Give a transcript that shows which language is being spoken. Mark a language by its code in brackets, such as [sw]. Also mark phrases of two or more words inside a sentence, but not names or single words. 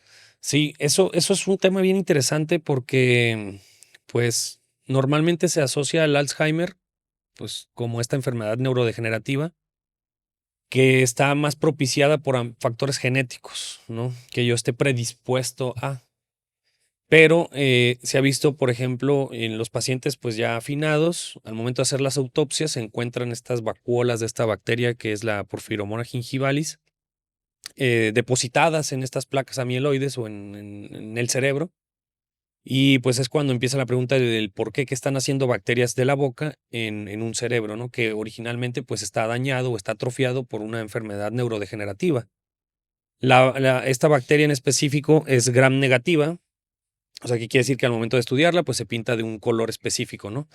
[es] Sí, eso es un tema bien interesante porque, pues, normalmente se asocia al Alzheimer, pues, como esta enfermedad neurodegenerativa que está más propiciada por factores genéticos, ¿no? Que yo esté predispuesto a. Pero se ha visto, por ejemplo, en los pacientes pues ya afinados, al momento de hacer las autopsias se encuentran estas vacuolas de esta bacteria que es la Porphyromonas gingivalis, depositadas en estas placas amieloides o en el cerebro. Y pues es cuando empieza la pregunta del por qué que están haciendo bacterias de la boca en un cerebro, ¿no? Que originalmente pues está dañado o está atrofiado por una enfermedad neurodegenerativa. Esta bacteria en específico es gram negativa, o sea, que quiere decir que al momento de estudiarla, pues se pinta de un color específico, ¿no?